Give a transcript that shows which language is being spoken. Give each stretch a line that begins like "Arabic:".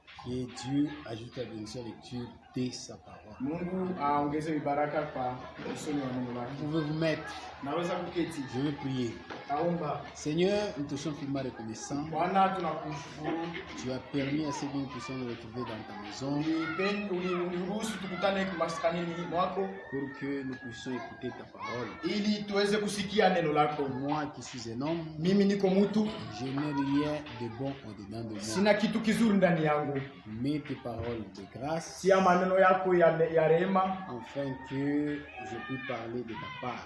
French: Et Dieu ajoute la bénédiction à la lecture de sa parole.
Swahili: Mungu aongeze baraka kwa usomi wa neno lake.
French: Vous pouvez vous mettre.
Swahili: Naweza kuketi.
French: Je vais prier.
Swahili: Taomba.
French: Seigneur, nous te sommes vraiment reconnaissants.
Swahili: Bwana tunakushukuru.
French: Tu as permis à ce que nous puissions nous retrouver dans ta maison.
Swahili: Uliruhusu tukutane maskanini mwako.
French: Pour que nous puissions écouter ta parole.
Swahili: Ili tuweze kusikia neno lako.
French: Moi qui suis un homme.
Swahili: Mimi niko mtu.
French: Je n'ai rien de bon au-dedans de moi.
Swahili: Sina kitu kizuri ndani yangu.
French: Mais tes paroles de grâce.
Swahili: Sia maneno yako ya rehema.
French: Afin que je puisse parler de ta part.